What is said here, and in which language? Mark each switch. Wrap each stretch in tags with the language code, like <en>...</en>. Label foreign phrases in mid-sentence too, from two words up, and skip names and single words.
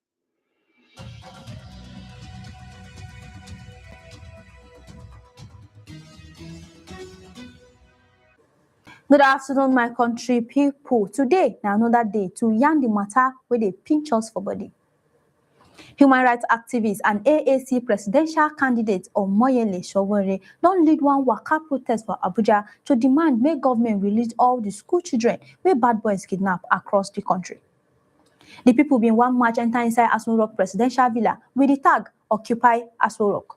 <pcm>Good afternoon, my country people. Today, now another day to yarn the matter where they pinch us for body. Human rights activists and AAC presidential candidate Omoyele Sowore don't lead one waka protest for Abuja to demand make government release all the school children where bad boys kidnap across the country. The people been one march enter inside Aso Rock presidential villa with the tag Occupy Aso Rock.</pcm>